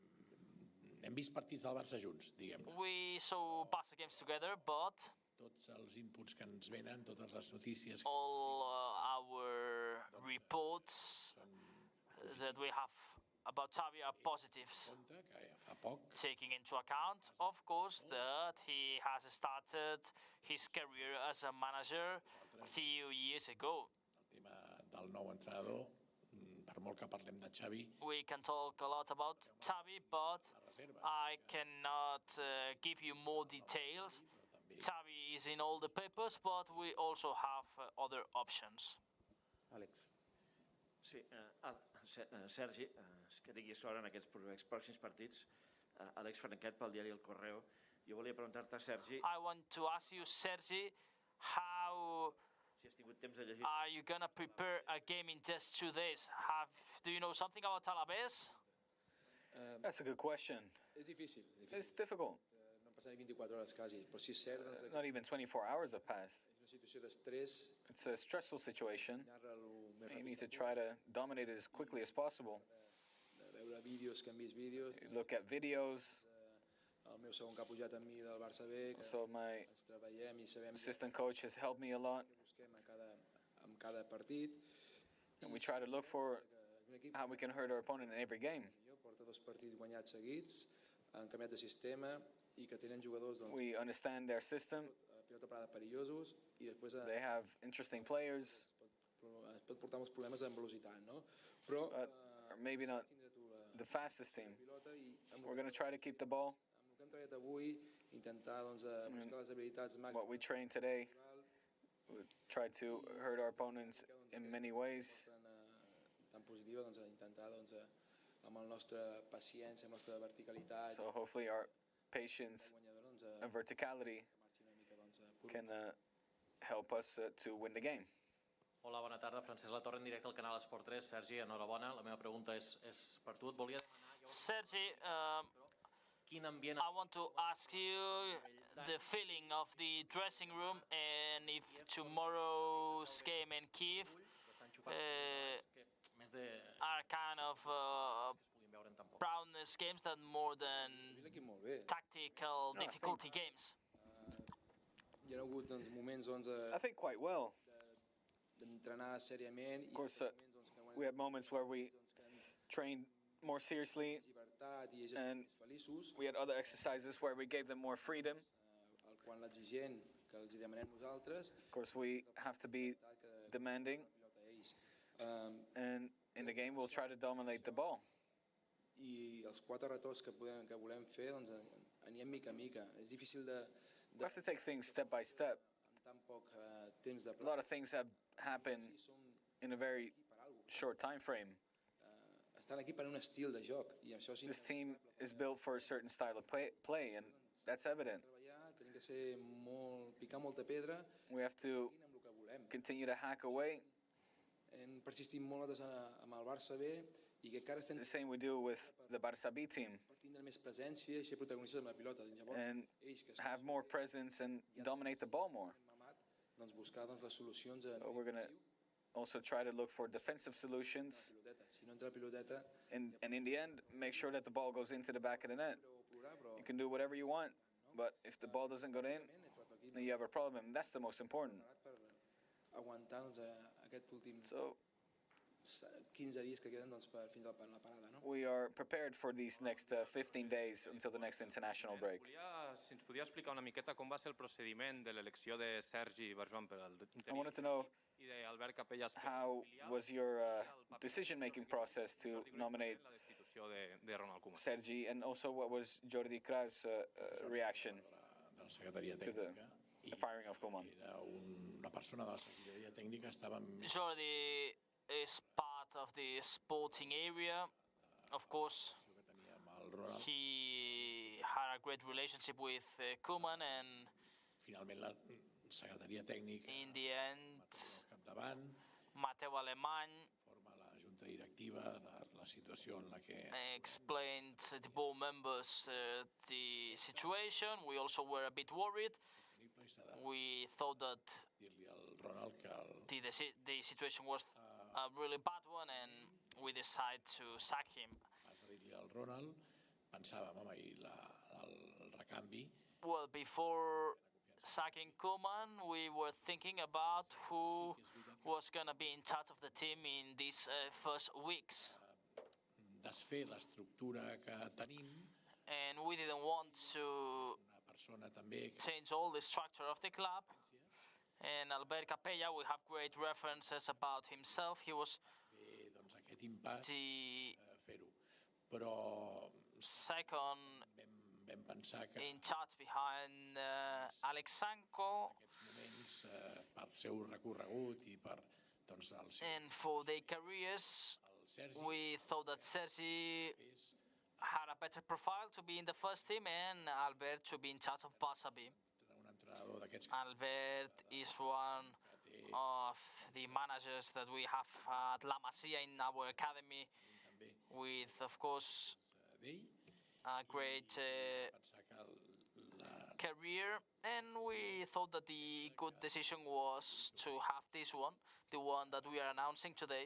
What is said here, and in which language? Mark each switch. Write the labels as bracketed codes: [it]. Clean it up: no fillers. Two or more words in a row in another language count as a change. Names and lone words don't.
[en] We saw Barca games together, but all our reports that we have about Xavi are positives, taking into account, of course, that he has started his career as a manager a few years ago. [ca] del nou entrenador, per molt que parlem de Xavi, [en] We can talk a lot about Xavi, but I cannot give you more details. Xavi is in all the papers, but we also have other options. [ca] Àlex. Sí, Sergi, que tingui sort en aquests pròxims partits. Àlex Franquet pel diari El Correo. Jo volia preguntar-te, Sergi... [en] I want to ask you, Sergi, how are you going to prepare a game in just 2 days? Do you know something about Alavés? That's a good question. [ca] És difícil. [en] It's difficult. [ca] No han passat ni 24 hores quasi, però sí és cert... [en] Not even 24 hours have passed. [ca] És una situació d'estrès. [en] It's a stressful situation. You need to try to dominate it as quickly as possible. [ca] Veure vídeos, que hem vist vídeos. [en] Look at videos. [ca] El meu segon que ha pujat amb mi del Barça B, que [en] So my [ca] ens treballem i sabem [en] assistant coach has helped me a lot. [ca] que busquem en cada partit. [en] And we try to look for how we can hurt our opponent in every game. [ca] Porta 2 partits guanyats seguits, han canviat de sistema i que tenen jugadors [en] We understand their system. [ca] pilota parada perillosos i després [en] They have interesting players. [ca] es pot portar molts problemes amb velocitat, no? Però [en] Or maybe not the fastest team. We're going to try to keep the ball. [ca] el que hem treballat avui, intentar buscar les habilitats màximes. [en] What we trained today, we try to hurt our opponents in many ways. [ca] Tan positiva, intentar amb la nostra paciència, amb la nostra verticalitat. [en] So hopefully our patience and verticality can help us to win the game. [ca] Hola, bona tarda. Francesc Latorre, en directe al canal Esport 3. Sergi, enhorabona. La meva pregunta és per tu. Et volia demanar... Sergi, quin ambient... [en] I want to ask you the feeling of the dressing room and if tomorrow's game in Kiev are kind of proudness games that more than tactical difficulty games. [ca] Hi ha hagut moments [en] I think quite well. [ca] d'entrenar seriament [en] Of course, we had moments where we trained more seriously, and we had other exercises where we gave them more freedom. [ca] quan l'exigent que els demanem nosaltres. [en] Of course, we have to be demanding, and in the game we'll try to dominate the ball. [ca] I els 4 retorns que volem fer, anirem mica a mica. És difícil de... [en] We have to take things step by step. [ca] Tan poc temps de [en] A lot of things have happened in a very short time frame. [ca] Estan aquí per un estil de joc. I això [en] This team is built for a certain style of play, and that's evident. [ca] Tenim que ser picar molta pedra. [en] We have to continue to hack away. [ca] Hem persistit molt amb el Barça B i que encara estem... [en] The same we do with the Barça B team. [ca] Tindre més presència i ser protagonistes amb la pilota. [en] And have more presence and dominate the ball more. [ca] Doncs buscar les solucions [en] So we're going to also try to look for defensive solutions. [ca] Si no entra la piloteta, [en] And in the end, make sure that the ball goes into the back of the net. You can do whatever you want, but if the ball doesn't go in, then you have a problem. That's the most important. [ca] aguantar aquest últim [en] So [ca] 15 dies que queden fins a la parada, no? [en] we are prepared for these next 15 days until the next international break. [ca] Si ens podia explicar una miqueta com va ser el procediment de l'elecció de Sergi Barjuan per al [en] I wanted to know [ca] i d'Albert Capellas [en] how was your decision-making process to nominate [ca] de Ronald Koeman. Sergi, [en] and also what was Jordi Cruijff's reaction [ca] de la secretaria [en] to [ca] tècnica. [en] the firing of Koeman? [ca] Era una persona de la secretaria tècnica, estava... [en] Jordi is part of the sporting area. Of course, he had a great relationship with Koeman, and [ca] Finalment la secretaria tècnica [en] in the end, [ca] capdavant Mateu Alemany forma la junta directiva de la situació en la que [en] explained to the board members the situation. We also were a bit worried. We thought that [ca] dir-li al Ronald que [en] the situation was a really bad one, and we decided to sack him. [ca] dir-li al Ronald, pensàvem, home, i el recanvi, [en] Well, before sacking Koeman, we were thinking about who was going to be in charge of the team in these first weeks. [ca] desfer l'estructura que tenim, [en] And we didn't want to [ca] una persona també que [en] change all the structure of the club. And Albert Capella, we have great references about himself. He was [ca] doncs, aquest impàs [en] the [ca] fer-ho. Però [en] second [ca] vam pensar que [en] in charge behind Alex Sanko. [ca] moments, per seu recorregut i per doncs, [en] And for their careers, we thought that Sergi had a better profile to be in the first team and Albert to be in charge of Barça B. Albert is one of the managers that we have at La Masia in our academy with, of course, a great career, and we thought that the good decision was to have this one, the one that we are announcing today.